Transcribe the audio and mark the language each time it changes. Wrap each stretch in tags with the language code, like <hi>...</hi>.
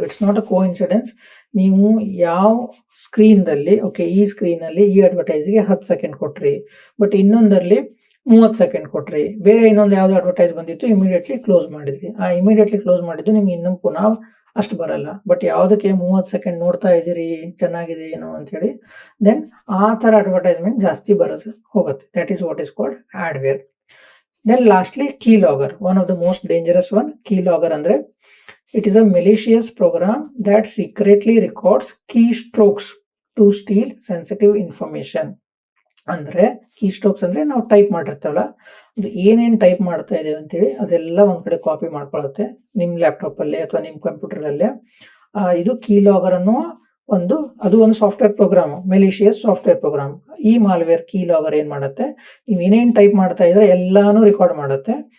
<en>It's not a coincidence.</en> <kn>ನೀವು ಯಾವ screen ದಲ್ಲಿ, ಓಕೆ ಈ ಸ್ಕ್ರೀನ್ ಅಲ್ಲಿ ಈ ಅಡ್ವರ್ಟೈಸ್ಗೆ 10 ಸೆಕೆಂಡ್ ಕೊಟ್ರಿ, ಬಟ್ ಇನ್ನೊಂದರಲ್ಲಿ 30 ಸೆಕೆಂಡ್ ಕೊಟ್ರಿ, ಬೇರೆ ಇನ್ನೊಂದು ಯಾವ್ದು ಅಡ್ವರ್ಟೈಸ್ ಬಂದಿತ್ತು ಇಮಿಡಿಯೇಟ್ಲಿ ಕ್ಲೋಸ್ ಮಾಡಿದ್ರಿ. ಆ ಇಮಿಡಿಯೇಟ್ಲಿ ಕ್ಲೋಸ್ ಮಾಡಿದ್ದು ನಿಮ್ಗೆ ಇನ್ನೂ ಪುನಃ ಅಷ್ಟು ಬರಲ್ಲ. ಬಟ್ ಯಾವುದಕ್ಕೆ 30 ಸೆಕೆಂಡ್ ನೋಡ್ತಾ ಇದ್ದೀರಿ, ಚೆನ್ನಾಗಿದೆ ಏನೋ ಅಂತ ಹೇಳಿ, ದೆನ್ ಆ ತರ ಅಡ್ವರ್ಟೈಸ್ಮೆಂಟ್ ಜಾಸ್ತಿ ಬರುತ್ತೆ ಹೋಗುತ್ತೆ.</kn> <en>That is what is called adware. Then lastly, keylogger, one of the most dangerous one. Keylogger andre it is a malicious program that secretly records keystrokes to steal sensitive information.</en> <kn>ಅಂದ್ರೆ ಕೀಸ್ಟ್ರೋಕ್ಸ್ ಅಂದ್ರೆ ನಾವು type ಮಾಡಿರ್ತೇವಲ್ಲ, ಅದು ಏನೇನ್ type ಮಾಡ್ತಾ ಇದೇವೆ ಅಂತೇಳಿ ಅದೆಲ್ಲ ಒಂದ್ ಕಡೆ ಕಾಪಿ ಮಾಡ್ಕೊಳುತ್ತೆ ನಿಮ್ ಲ್ಯಾಪ್ಟಾಪ್ ಅಲ್ಲಿ ಅಥವಾ ನಿಮ್ ಕಂಪ್ಯೂಟರ್ ಅಲ್ಲೇ. ಇದು ಕೀಲಾಗರ್ ಅನ್ನೋ ಅದು ಒಂದು software program, malicious software program. ಈ ಮಾಲ್ವೇರ್ ಕೀಲಾಗರ್ ಏನ್ ಮಾಡುತ್ತೆ, ನೀವು ಏನೇನ್ ಟೈಪ್ ಮಾಡ್ತಾ ಇದ್ರೆ ಎಲ್ಲಾನು ರೆಕಾರ್ಡ್ ಮಾಡುತ್ತೆ.</kn>